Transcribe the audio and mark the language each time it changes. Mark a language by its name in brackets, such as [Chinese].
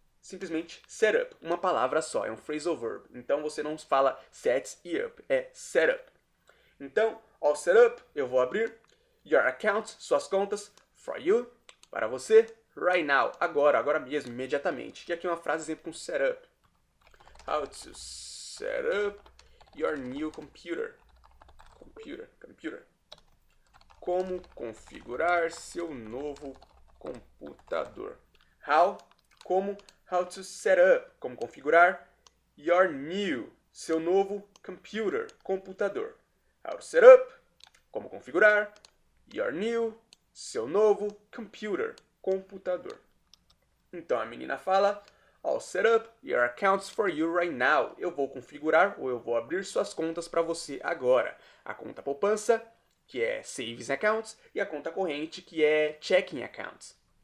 [Portuguese] simplesmente set up, uma palavra só, é um phrasal verb. Então você não fala sets e up, é set up. Então, all set up, eu vou abrir your accounts, suas contas, for you, para você, [English] right now, [Portuguese] agora mesmo, imediatamente. E aqui uma frase exemplo com set up. [English] How to set up your new computer. [Portuguese] Computer. Como configurar seu novo computador. [English] How to set up, [Portuguese] como configurar [English] your new, [Portuguese] seu novo computer, computador. [English] How to set up, [Portuguese] como configurar [English] your new, [Portuguese] seu novo computer, computador. Então a menina fala, [English] I'll set up your accounts for you right now. [Portuguese] Eu vou configurar ou eu vou abrir suas contas para você agora. A conta poupança, que é savings accounts, e a conta corrente, que é checking accounts.